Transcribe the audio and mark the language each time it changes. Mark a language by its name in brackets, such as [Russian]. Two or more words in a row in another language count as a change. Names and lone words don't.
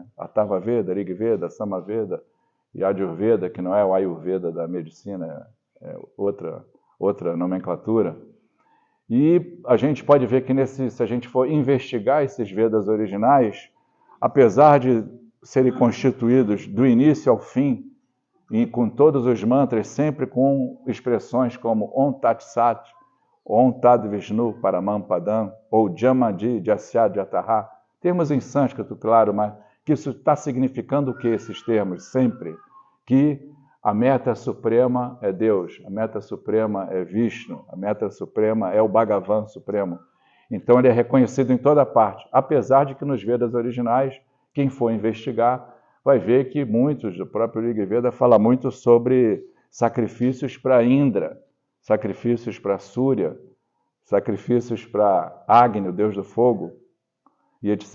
[Portuguese] Atharva Veda, Rig Veda, Sama Veda e Yajurveda, que não é o Ayurveda da medicina, é outra nomenclatura. E a gente pode ver que se a gente for investigar esses Vedas originais, apesar de serem constituídos do início ao fim, e com todos os mantras, sempre com expressões como [Sanskrit] Om Tat Sat, Om Tad Vishnu Paramam Padam, [Portuguese] ou [Sanskrit] Jamadi Jasya Jataha, [Portuguese] termos em sânscrito, claro, mas que isso está significando o que esses termos? Sempre que a meta suprema é Deus, a meta suprema é Vishnu, a meta suprema é o Bhagavan Supremo. Então ele é reconhecido em toda parte, apesar de que nos Vedas originais, quem for investigar, vai ver que muitos, do próprio Rig Veda, fala muito sobre sacrifícios para Indra, sacrifícios para Surya, sacrifícios para Agni, o deus do fogo, e etc.